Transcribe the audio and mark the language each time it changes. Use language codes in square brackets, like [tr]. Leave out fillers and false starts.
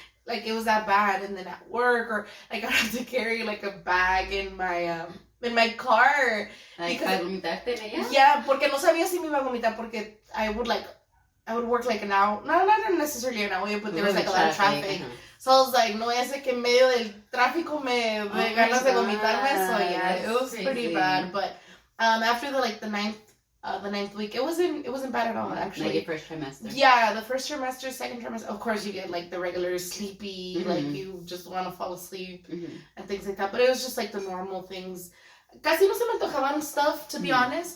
[en] Like, it was that bad. And then at work, or, like, I had to carry, like, a bag in my car. [es] Like, para vomitarte, yeah, porque no sabía si me iba a vomitar, porque [en] I would work, like, an hour. No, not necessarily an hour, but there was, like, a lot of traffic. So I was like, [es] no, ya sé que en medio del tráfico me de ganas de vomitarme. [en] So, yeah, it was pretty bad. But after the ninth week, it wasn't bad at all, actually. Like your first trimester. Yeah, the first trimester, second trimester, of course you get like the regular sleepy, like you just want to fall asleep and things like that. But it was just like the normal things. [es] Casi no se me antojaban [en] stuff, to be honest.